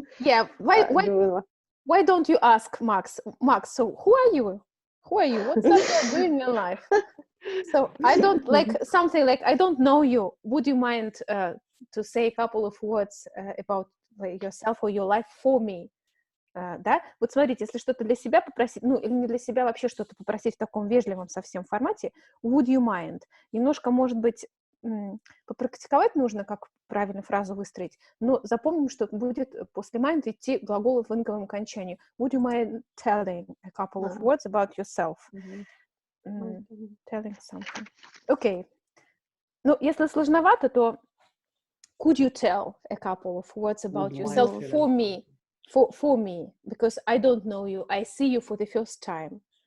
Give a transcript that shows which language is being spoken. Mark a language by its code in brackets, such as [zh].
[en] Yeah, why don't you ask Max? Max, so who are you? What are you doing in life? So I don't like something like, I don't know you. Would you mind to say a couple of words about yourself or your life for me? [ru] Да, вот смотрите, если что-то для себя попросить, ну или не для себя, вообще что-то попросить в таком вежливом совсем формате, [en] would you mind? [ru] Немножко, может быть, попрактиковать нужно, как правильно фразу выстроить, но запомним, что будет после mind идти глагол в инговом окончании. [en] Would you mind telling a couple of words about yourself? Telling something. Okay. [ru] Ну, если сложновато, то [en] could you tell a couple of words about yourself for me? For me, because I don't know you. I see you for the first time.